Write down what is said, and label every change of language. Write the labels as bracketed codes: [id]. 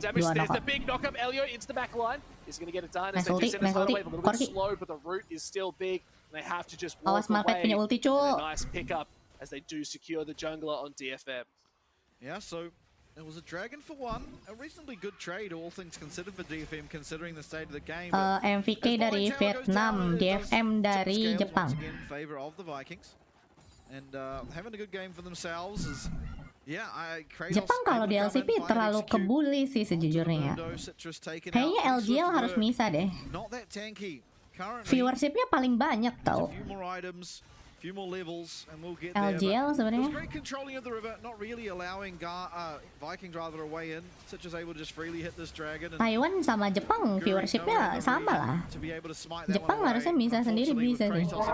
[en] There's the big knock-up. Elio into the back line. Is going to get it done. As they do send this away, a little bit slow, but the route is still big. And they have to just walk away. [id] Punya ulti, cuk. [en] A nice pickup as they do secure the jungler on DFM. Yeah, so it was a Dragon for one. A reasonably good trade, all things considered for DFM, considering the state of the game. [id] MVK dari Vietnam, DFM dari Jepang. [en] In favor of the Vikings, and having a good game for themselves is, yeah. [id] Jepang kalau di LCP terlalu kebuli sih sejujurnya. Kayaknya LGL harus misah deh. [en] Not that tanky. [id] Viewershipnya paling banyak tau. [en] Few more levels and we'll get there. [id] LGL sebenarnya. [en] Great controlling of the river, not really allowing Vikings rather a way in. Such as able to just freely hit this dragon. [id] Taiwan sama Jepang viewershipnya sama lah. Jepang harusnya bisa sendiri bisa sih.